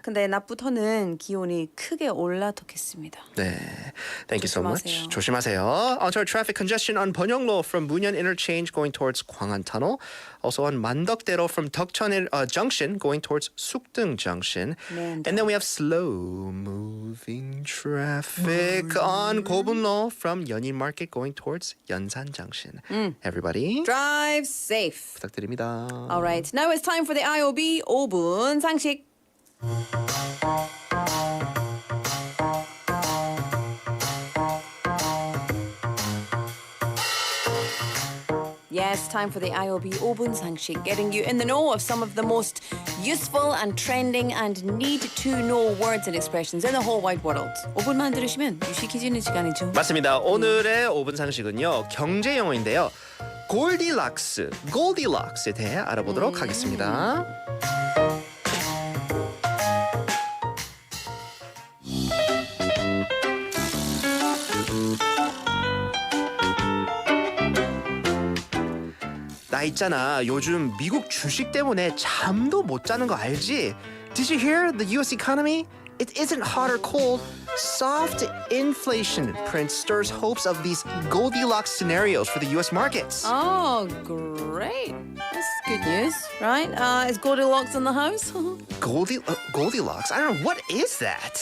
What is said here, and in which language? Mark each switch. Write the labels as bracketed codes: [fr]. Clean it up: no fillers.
[ko] 근데 낮부터는 기온이 크게 올라토겠습니다. [en] 네. Thank you so much. [ko] 조심하세요. 조심하세요. [en] On to our traffic congestion on Byeonglo from Munyeon Interchange going towards Gwangan Tunnel. Also on Mandokdaero from Deokcheon Junction going towards Sukdeung Junction. 네, And then we have slow moving traffic on Gobunlo from Yeonil Market going towards Yeonsan Junction. Everybody Drive safe. [ko] 부탁드립니다. [en] All right. Now it's time for the IOB 5분 상식. Yes, time for the IOB 5분 상식, getting you in the know of some of the most useful and trending and need-to-know words and expressions in the whole wide world. [ko] 5분만 들으시면 유식해지는 시간이죠. 맞습니다. 오늘의 5분 상식은요. 경제 용어인데요. 골디락스에 대해 알아보도록 하겠습니다. 나 있잖아. 요즘 미국 주식 때문에 잠도 못 자는 거 알지? [en] Did you hear the US economy? It isn't hot or cold. Soft inflation print stirs hopes of these Goldilocks scenarios for the US markets. Oh, great. That's good news, right? Is Goldilocks in the house? Goldilocks? I don't know. What is that?